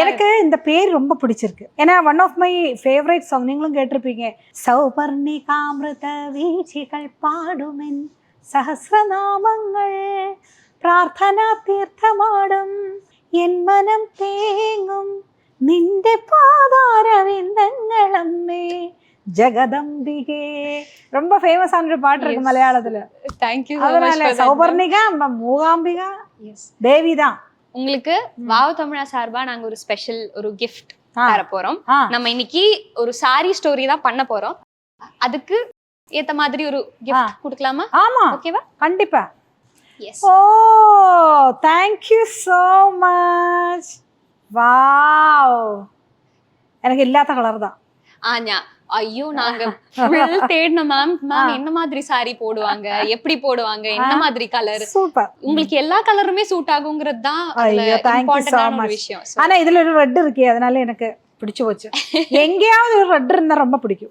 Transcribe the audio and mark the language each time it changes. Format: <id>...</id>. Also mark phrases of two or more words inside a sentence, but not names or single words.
<ta>எனக்கு இந்த பேர் ரொம்ப பிடிச்சிருக்கு. ஏன்னா</ta> <en>one of my favorite song,</en> <ta>நீங்களும் கேட்டிருப்பீங்க.</ta> <ml>സൗപർണികാമൃത വീചികൾ പാടുമെൻ സഹസ്രനാമങ്ങൾ, പ്രാർത്ഥനാ തീർത്ഥമാടും എൻ മനം തേങ്ങും നിന്റെ പാദാരവിന്ദങ്ങളമ്മേ ജഗദംബികേ.</ml> <ta>ரொம்ப ஃபேமஸான ஒரு பாட்டு இருக்கு மலையாளத்துல.</ta> <en>thank you.</en> <ta>அதனால சௌபர்ணிகா, மூகாம்பிகா, தேவி தான். உங்களுக்கு வாவ் தமிழா சார்பா நாங்க ஒரு ஸ்பெஷல் ஒரு கிஃப்ட் தர போறோம். நம்ம இன்னைக்கு ஒரு சாரி ஸ்டோரி தான் பண்ண போறோம். அதுக்கு ஏத்த மாதிரி ஒரு கிஃப்ட் கொடுக்கலாமா? ஆமா, ஓகேவா? கண்டிப்பா. எஸ்.</ta> <en>ஓ thank you so much.</en> <ta>வாவ், எனக்கு இல்லாத கலர் தான். ஆஞா, ஐயோ நாங்க ஃபுல் தேடினோம் மேம். மேம் என்ன மாதிரி சாரி போடுவாங்க, எப்படி போடுவாங்க, என்ன மாதிரி கலர். சூப்பர். உங்களுக்கு எல்லா கலருமே சூட் ஆகுங்கிறது தான் இம்பார்ட்டன்டான ஒரு விஷயம். ஆனா இதுல ஒரு ரெட் இருக்கு, அதனால எனக்கு பிடிச்சு போச்சு. எங்கேயாவது ஒரு ரெட் இருந்தா ரொம்ப பிடிக்கும்.</ta>